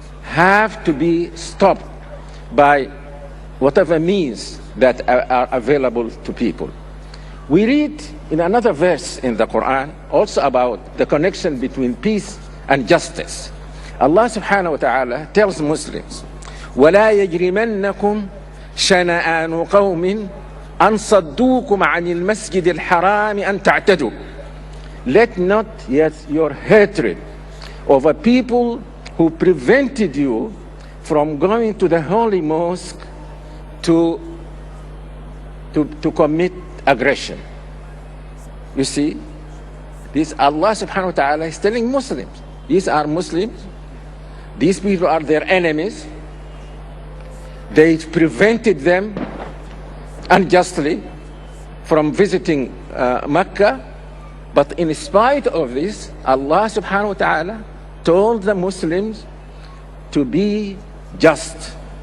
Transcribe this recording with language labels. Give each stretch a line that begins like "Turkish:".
English: have to be stopped by whatever means that are available to people. We read in another verse in the Quran also about the connection between peace and justice. Allah subhanahu wa ta'ala tells Muslims,
Arabic: وَلَا يَجْرِمَنَّكُمْ شَنَآنُ قَوْمٍ أَنْ صَدُّوكُمْ عَنِ الْمَسْجِدِ الْحَرَامِ أَنْ تَعْتَدُوا.
English: Let not yet your hatred over people who prevented you from going to the holy mosque to commit aggression. You see, this Allah subhanahu wa ta'ala is telling Muslims, these are Muslims, these people are their enemies, they prevented them unjustly from visiting Mecca, but in spite of this, Allah subhanahu wa ta'ala told the Muslims to be just.